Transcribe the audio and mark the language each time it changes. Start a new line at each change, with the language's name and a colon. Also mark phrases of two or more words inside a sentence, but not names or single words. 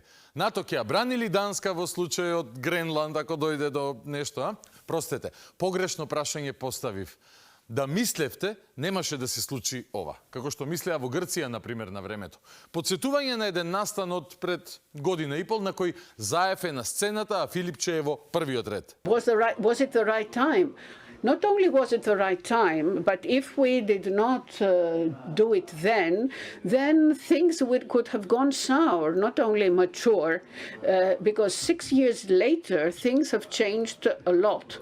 Macedonian: НАТО ќе ја брани ли Данска во случајот Гренланд ако дојде до нешто, а? Простете, погрешно прашање поставив. Да мислевте, немаше да се случи ова. Како што мислеа во Грција, например, на времето. Подсетување на еден настан од пред година и пол, на кој Заев е на сцената, а Филипче е во првиот ред.
English: Was it the right time? Not only was it the right time, but if we did not do it then things could have gone sour, not only mature, because 6 years later, things have changed a lot.